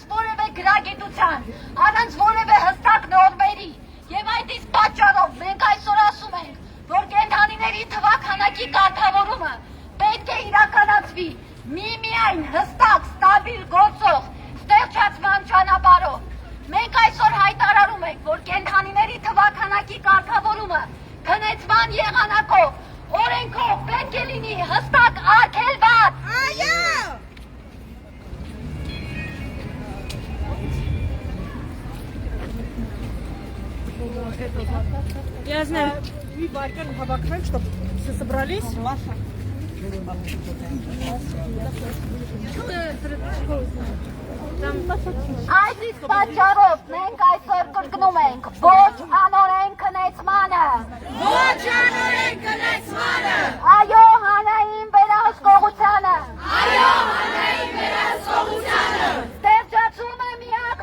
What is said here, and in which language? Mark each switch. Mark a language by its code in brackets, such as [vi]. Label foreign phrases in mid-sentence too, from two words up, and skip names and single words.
[hy] որևէ գրագիտության, առանց որևէ հստակ նորմերի։ Եվ այդ իսկ պատճառով մենք այսօր ասում ենք, որ կենդանիների թվաքանակի կարգավորումը պետք է իրականացվի միայն հստակ, ստաբիլ գործող ստեղծման ճանապարհով։ Մենք այսօր հայտարարում ենք, որ կենդանիների թվաքանակի կարգավորումը քննեցման եղանակով օրենքով պետք է լինի հստակ արգելված։ Այո։ [ru] Я знаю. Чтобы все собрались. [hy] Այս իսկ պատճառով մենք այսօր կրկնում ենք ոչ անօրեն քննեցմանը։ Ոչ անօրեն քննեցմանը։ Այո հանրային վերահսկողությանը։ Այո հանրային վերահսկողությանը։ Ստեղծումը միակ